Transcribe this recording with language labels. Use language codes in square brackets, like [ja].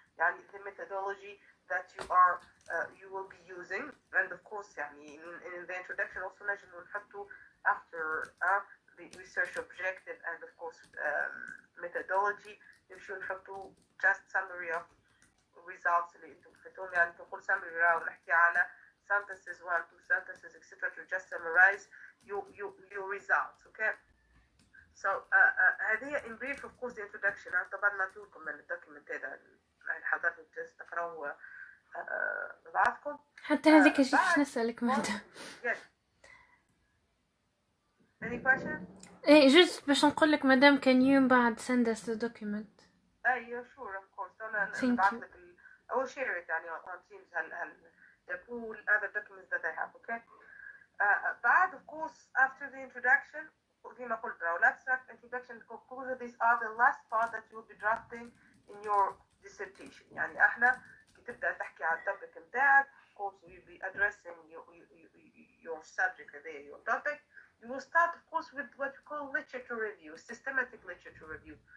[en] يعني the methodology that you will be using. And of course, يعني in the introduction also [ar] نجم نحطوا [en] after the research objective and of course methodology [ar] نمشيو نحطوا [en] just summary of results [ar] اللي انتم خدتوهم. يعني تقول summary راهو نحكي على sentences 1 2 sentences etc. [en] to just summarize your results. okay so هذه in brief of course the introduction. [ar] طبعا ما تقولكم من الدوكيمنت هذا حضرتوا تقراوا بعضكم حتى هذيك الشيء باش نسألك ماذا. [en] yes any question [ar] ايه جست باش نقول لك مدام [en] can you [ar] بعد [en] send us the document. [ar] ايوه [en] sure of course. [ar] انا [en] Thank [ar] نبعث [en] you. [ar] لك [en] I will share it يعني on Teams the full other documents that I have. Okay. [ar] بعد [en] of course after the introduction [ar] زي ما قلت [en] now let's start introduction conclusion. These are the last part that you will be drafting in your dissertation. [ar] يعني احنا تبدأ تحكي على التوبيك متاعك. [en] Of course you will be addressing your subject there, your topic. You will start of course with what we call literature review, systematic literature review.